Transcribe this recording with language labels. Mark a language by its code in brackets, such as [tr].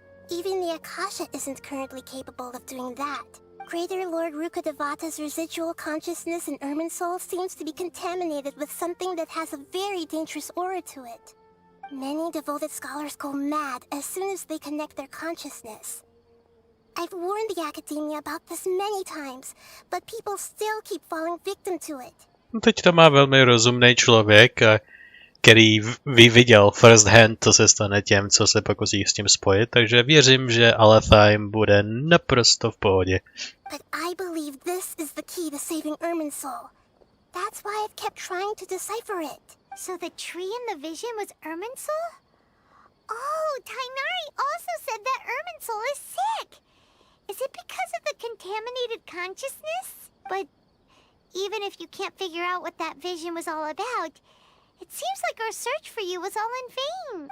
[en] Even the Akasha isn't currently capable of doing that. Greater Lord Rukkhadevata's residual consciousness in Irminsul seems to be contaminated with something that has a very dangerous aura to it. Many devoted scholars go mad as soon as they connect their consciousness. I've warned the Academia about this many times, but people still keep falling victim to it. [cs] Teď to má velmi rozumný člověk, který viděl [en] first hand, [cs] co se stane těm, co se pokusí s tím spojit, takže věřím, že Alepheim bude naprosto v pohodě. [en] But I believe this is the key to saving Irminsul. That's why I've kept trying to decipher it. So the tree in the vision was Irminsul? Oh, Tighnari also said that Irminsul is sick. Is it because of the contaminated consciousness? But even if you can't figure out what that vision was all about, it seems like our search for you was all in vain.